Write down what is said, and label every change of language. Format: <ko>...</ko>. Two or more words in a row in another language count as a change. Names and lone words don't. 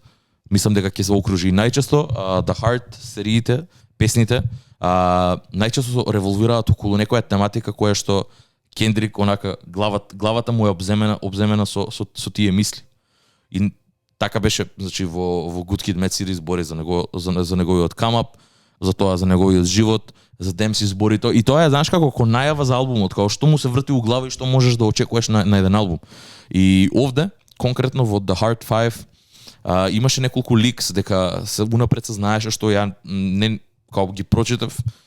<mk>Мислам дека ќе се окружи најчесто</mk> <en>The Heart</en> <mk>сериите, песните, најчесто револвираат околу некоја тематика која што Кендрик онака главата му е обземена со тие мисли. И така беше, значи во</mk> <en>Good Kid, Mad City</en> <mk>збори за неговиот</mk> <en>come up,</en> <mk>за тоа за неговиот живот, за Демси збори тоа. И тоа е, знаеш како најава за албумот, како што му се врти у глава и што можеш да очекуваш на еден албум. И овде конкретно во</mk> <en>The Heart 5</en> <mk>имаше неколку ликс дека се унапред се знаеше што ја не како ги прочитав.</mk>